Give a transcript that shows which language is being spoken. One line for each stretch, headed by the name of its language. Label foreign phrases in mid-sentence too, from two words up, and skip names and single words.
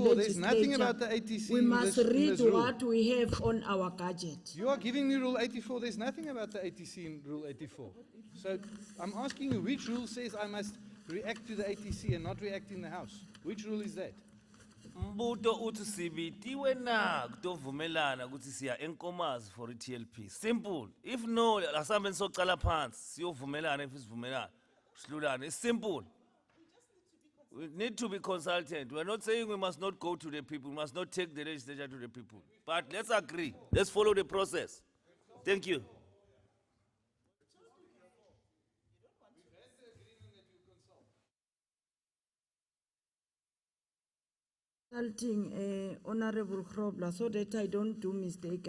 English: 84. There's nothing legislature, about the ATC we in must this- in read this rule. what we have on our gadget. You are giving me Rule 84. There's nothing about the ATC in Rule 84. So I'm asking you, which rule says I must react to the ATC and not react in the House? Which rule is that?
Swati: Mbuto uthi sibitiwe na kutovumelana ukuthi siya enkomazi for TLP. Simple.
English: If no,
Swati: asambe nisocala phansi siyovumelana if isivumelana. Silulane.
English: It's simple. We need to be consultant. We're not saying we must not go to the people. We must not take the legislature to the people. But let's agree. Let's follow the process. Thank you. Consulting Honorable Krobler so that I don't do mistake.